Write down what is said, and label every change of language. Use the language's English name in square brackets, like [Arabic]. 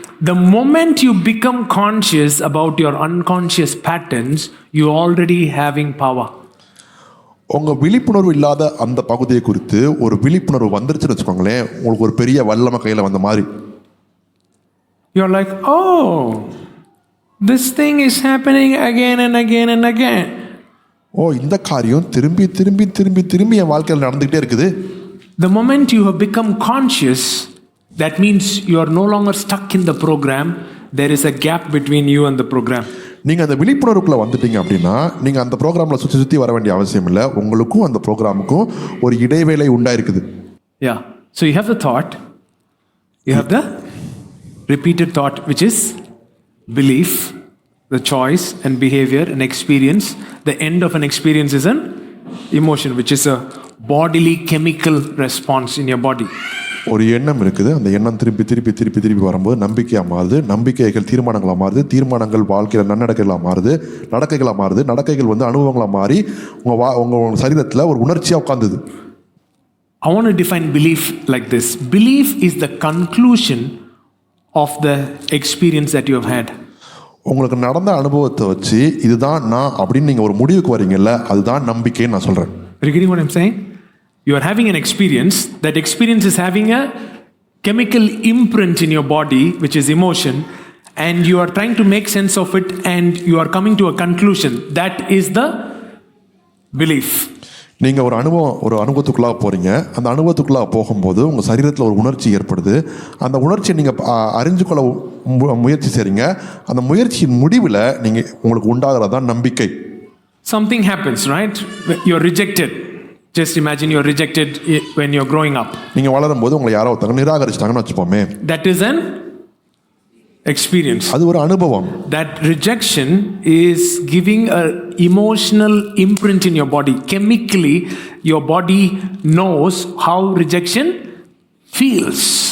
[English] The moment you become conscious about your unconscious patterns, you already having power. [Tamil] உங்க விழிப்புணர்வு இல்லாத அந்த பகுதியை குறித்து ஒரு விழிப்புணர்வு வந்துருச்சுன்னு வச்சுக்கோங்களேன், உங்களுக்கு ஒரு பெரிய வல்லமை கையில் வந்த மாதிரி. [English] You're like, oh, this thing is happening again and again and again. [Tamil] ஓ, இந்த காரியம் திரும்பி திரும்பி திரும்பி திரும்பி என் வாழ்க்கையில் நடந்துகிட்டே இருக்குது. [English] The moment you have become conscious, that means you are no longer stuck in the program. There is a gap between you and the program. [Tamil] நீங்க அந்த விழிப்புணர்வுக்குள்ள வந்துட்டீங்க அப்படின்னா நீங்க அந்த ப்ரோக்ராம்ல சுற்றி சுற்றி வர வேண்டிய அவசியம் இல்லை. உங்களுக்கும் அந்த ப்ரோக்ராமுக்கும் ஒரு இடைவேளை உண்டாயிருக்குது. [English] Yeah. So you have the thought, you have the repeated thought, which is belief, the choice and behavior and experience. The end of an experience is an emotion, which is a bodily chemical response in your body. [Tamil] ஒரு எண்ணம் இருக்குது. அந்த எண்ணம் திருப்பி திருப்பி திருப்பி திருப்பி வரும்போது நம்பிக்கையாக மாறுது. நம்பிக்கைகள் தீர்மானங்களாக மாறுது. தீர்மானங்கள் வாழ்க்கையில் நன்னடக்கைகளாக மாறுது. நடக்கைகளாக மாறுது. நடக்கைகள் அனுபவங்களாக மாறி உங்கள் சரீரத்தில் ஒரு உணர்ச்சியாக உட்காந்துது. [English] I want to define belief like this. Belief is the conclusion of the experience that you have had. [Tamil] உங்களுக்கு நடந்த அனுபவத்தை வச்சு இதுதான் நான் அப்படின்னு நீங்கள் ஒரு முடிவுக்கு வரீங்கல்ல, அதுதான் நம்பிக்கைன்னு நான் சொல்கிறேன். [English] Are you getting what I'm saying? You are having an experience. That experience is having a chemical imprint in your body, which is emotion, and you are trying to make sense of it, and you are coming to a conclusion. That is the belief. [Tamil] நீங்கள் ஒரு அனுபவத்துக்குள்ளாக போகிறீங்க. அந்த அனுபவத்துக்குள்ளாக போகும்போது உங்கள் சரீரத்தில் ஒரு உணர்ச்சி ஏற்படுது. அந்த உணர்ச்சியை நீங்கள் அறிஞ்சு கொள்ள முயற்சி செய்கிறீங்க. அந்த முயற்சியின் முடிவில் உங்களுக்கு உண்டாகிறதான் நம்பிக்கை. [English] Something happens, right? You're rejected. Just imagine you're rejected when you're growing up. [Tamil] நீங்கள் வளரும்போது உங்களை யாரோ ஒருத்தங்க நிராகரிச்சிட்டாங்கன்னு வச்சுப்போமே. [English] That is an experience. [Tamil] அது ஒரு அனுபவம். [English] That rejection is giving an emotional imprint in your body. Chemically, your body knows how rejection feels.